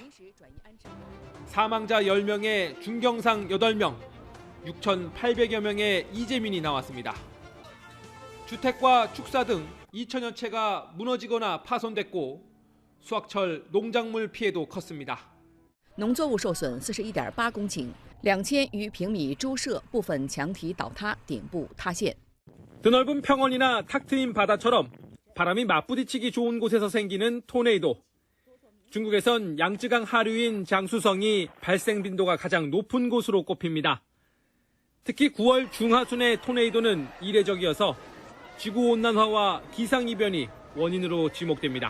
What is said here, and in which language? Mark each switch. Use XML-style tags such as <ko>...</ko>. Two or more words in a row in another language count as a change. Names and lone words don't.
<ko>사망자 10명에 중경상 8명, 6,800여 명의 이재민이 나왔습니다. 주택과 축사 등 2천여 채가 무너지거나 파손됐고 수확철 농작물 피해도 컸습니다.</ko> <zh>农作物受损41.8公顷，2000余平米猪舍部分墙体倒塌，顶部塌陷。</zh> <ko>드넓은 평원이나 탁 트인 바다처럼 바람이 맞부딪히기 좋은 곳에서 생기는 토네이도. 중국에선 양쯔강 하류인 장수성이 발생 빈도가 가장 높은 곳으로 꼽힙니다. 특히 9월 중하순의 토네이도는 이례적이어서 지구온난화와 기상이변이 원인으로 지목됩니다.</ko>